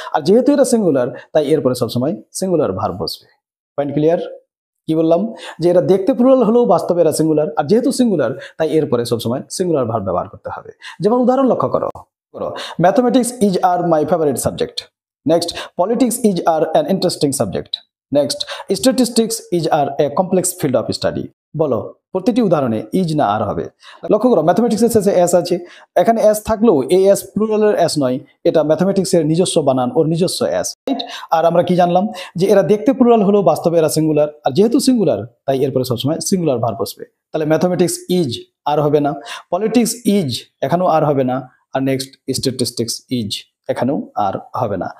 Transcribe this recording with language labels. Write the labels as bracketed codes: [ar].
[bn] আর যেহেতু এরা সিঙ্গুলার তাই এরপরে সবসময় সিঙ্গুলার ভার্ব বসবে। Point clear? কি বললাম? যে এরা দেখতে প্লুরাল হলেও বাস্তবে এরা সিঙ্গুলার, আর যেহেতু সিঙ্গুলার তাই এরপরে সবসময় সিঙ্গুলার ভার্ব ব্যবহার করতে হবে। যেমন উদাহরণ লক্ষ্য করো, [en] Mathematics is are my favourite subject. Next, politics is an interesting subject. Next, statistics is a complex field of study. [bn] বলো প্রতিটি উদাহরণে [en] is না are [bn] হবে। লক্ষ্য করো ম্যাথমেটিক্সের শেষে এস আছে, এখানে এস থাকলেও এই এস প্লুরালের এস নয়, এটা ম্যাথমেটিক্সের নিজস্ব বানান, ওর নিজস্ব এস, রাইট? আর আমরা কি জানলাম যে এরা দেখতে প্লুরাল হলেও বাস্তবে এরা সিঙ্গুলার, আর যেহেতু সিঙ্গুলার তাই এরপরে সবসময় সিঙ্গুলার ভার্ব বসবে। তাহলে ম্যাথমেটিক্স ইজ আর হবে না, পলিটিক্স ইজ এখানেও আর হবে না, আর নেক্সট স্ট্যাটিস্টিক্স ইজ এখানেও আর হবে না।